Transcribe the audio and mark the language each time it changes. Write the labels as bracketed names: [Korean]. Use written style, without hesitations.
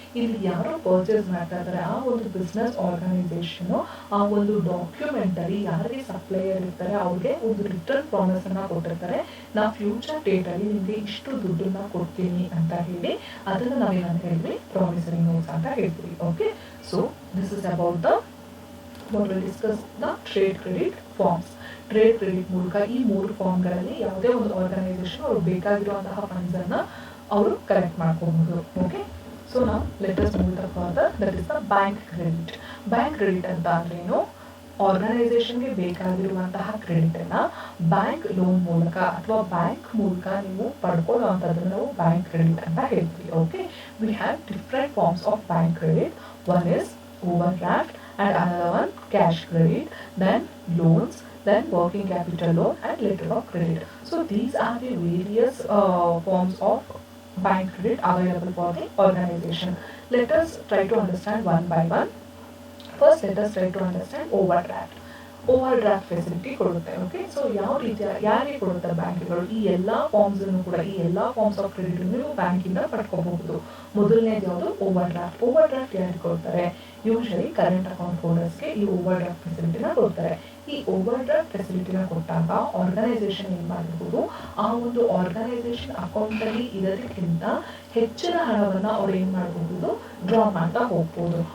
[Kannada] ಇಲ್ಲಿ ಯಾರು ಪರ್ಚೇಸ್ ಮಾಡ್ತಾ ಇದ್ದಾರೆ ಆ ಒಂದು ಬಿಸ್ನೆಸ್ ಆರ್ಗನೈಸೇಷನ್ ಆ ಒಂದು ಡಾಕ್ಯುಮೆಂಟ್ ಅಲ್ಲಿ ಯಾರಿಗೆ ಸಪ್ಲೈಯರ್ ಇರ್ತಾರೆ ಅವ್ರಿಗೆ ಒಂದು ರಿಟರ್ನ್ ಪ್ರಾಮಿಸ್ ಅನ್ನ ಕೊಟ್ಟಿರ್ತಾರೆ. ನಾ ಫ್ಯೂಚರ್ ಡೇಟ್ ಅಲ್ಲಿ ನಿಮಗೆ ಇಷ್ಟು ದುಡ್ಡನ್ನ ಕೊಡ್ತೀನಿ ಅಂತ ಹೇಳಿ ಅದನ್ನ ನಾವೇನಂತ ಹೇಳಿದ್ವಿ, ಪ್ರಾಮಿಸರಿ ನೋಟ್ಸ್ ಅಂತ ಹೇಳ್ತೀವಿ. [English] Okay, so this is about the what we'll discuss the trade credit forms. [Kannada] Trade credit ಮೂಲಕ ಈ 3 ಫಾರ್ಮ್ಗಳಲ್ಲಿ ಯಾವುದೇ ಒಂದು ಆರ್ಗನೈಸೇಷನ್ ಅವ್ರು ಬೇಕಾಗಿರುವಂತಹ ಫಂಡ್ಸ್ ಅನ್ನ ಅವರು ಕಲೆಕ್ಟ್ ಮಾಡ್ಕೋಬಹುದು. [English] Okay, so ನಾವು let us move further. That is the bank credit. [Kannada] Bank credit ಅಂತ ಅಂದ್ರೇನು, ಆರ್ಗನೈಸೇಷನ್ಗೆ ಬೇಕಾಗಿರುವಂತಹ ಕ್ರೆಡಿಟ್ ಅನ್ನ ಬ್ಯಾಂಕ್ ಲೋನ್ ಮೂಲಕ ಅಥವಾ ಬ್ಯಾಂಕ್ ಮೂಲಕ ನೀವು ಪಡ್ಕೊಳ್ಳುವಂಥದ್ದನ್ನು ನಾವು ಬ್ಯಾಂಕ್ ಕ್ರೆಡಿಟ್ ಅಂತ ಹೇಳ್ತೀವಿ. [English] Okay, we have different forms of bank credit. One is overdraft and another one cash credit, then loans, then working capital loan and letter of credit. So these are the various forms of bank credit available for the organization. Let us try to understand one by one. First, let us try to understand overdraft. [Kannada] Overdraft facility ಕೊಡುತ್ತೆ. Okay, so ಯಾವ ರೀತಿಯ ಯಾರಿಗೆ ಕೊಡುತ್ತೆ ಬ್ಯಾಂಕ್ಗಳು, ಈ ಎಲ್ಲ forms ಕೂಡ, ಈ ಎಲ್ಲ ಫಾರ್ಮ್ಸ್ ಆಫ್ ಕ್ರೆಡಿಟ್ ನೀವು ಬ್ಯಾಂಕಿಂದ ಪಡ್ಕೋಬಹುದು. ಮೊದಲನೇದು ಯಾವುದು, ಓವರ್ಡ್ರಾಫ್ಟ್. ಓವರ್ಡ್ರಾಫ್ಟ್ ಯಾರಿಗೆ ಕೊಡ್ತಾರೆ, ಯೂಶಲಿ ಕರೆಂಟ್ ಅಕೌಂಟ್ ಹೋಲ್ಡರ್ಸ್ಗೆ ಈ ಓವರ್ಡ್ರಾಫ್ಟ್ ಫೆಸಿಲಿಟಿನ ಕೊಡ್ತಾರೆ. ಈ ಓವರ್ಡ್ರಾಫ್ಟ್ ಫೆಸಿಲಿಟಿನ ಕೊಟ್ಟಾಗ ಆರ್ಗನೈಸೇಷನ್ ಏನು ಮಾಡಬಹುದು, ಆ ಒಂದು ಆರ್ಗನೈಸೇಷನ್ ಅಕೌಂಟಲ್ಲಿ ಇರೋದಕ್ಕಿಂತ ಹೆಚ್ಚಿನ ಹಣವನ್ನು ಅವ್ರು ಏನು ಮಾಡಬಹುದು, ಡ್ರಾ ಮಾಡ್ತಾ ಹೋಗ್ಬೋದು.